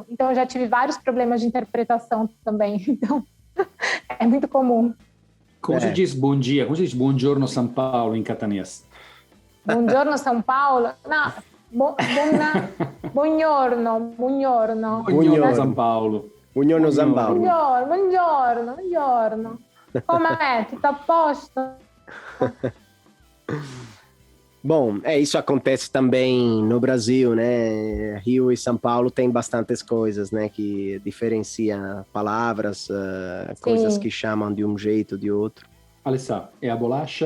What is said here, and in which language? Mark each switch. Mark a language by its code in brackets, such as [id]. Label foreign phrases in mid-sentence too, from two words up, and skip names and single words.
[pt] Então eu já tive vários problemas de interpretação também. Então é muito comum. Como se diz bom dia? Como se diz buongiorno São Paulo em catanês? Buongiorno São Paulo? Não. Buongiorno São Paulo. Buongiorno São Paulo. [it] Buongiorno. Com'è? Tutto a posto? [pt] Bom, isso acontece também no Brasil, né? Rio e São Paulo tem bastantes coisas, né? Que diferenciam palavras, coisas que chamam de um jeito, de outro. Alessà, é a bolacha?